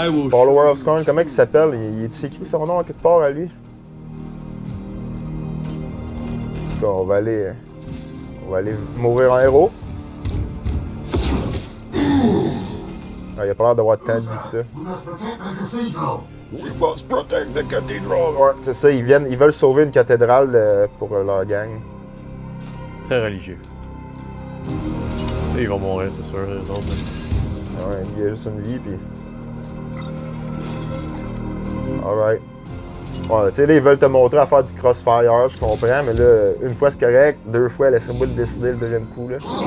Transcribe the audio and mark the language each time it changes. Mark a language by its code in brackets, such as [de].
[fr] Follower of Scorn, comment il s'appelle? Il est écrit son nom à quelque part à lui? On va aller mourir en héros. Ah, il a pas l'air d'avoir tant de vie que ça. [en] We must protect the cathedral! [fr] Ouais, c'est ça, ils veulent sauver une cathédrale pour leur gang. Très religieux. Et ils vont mourir, c'est sûr, les autres. Ouais, il y a juste une vie, pis... Alright. Ouais, tu sais, là, ils veulent te montrer à faire du crossfire, je comprends, mais là, une fois c'est correct, deux fois, laissez-moi le décider le deuxième coup, là.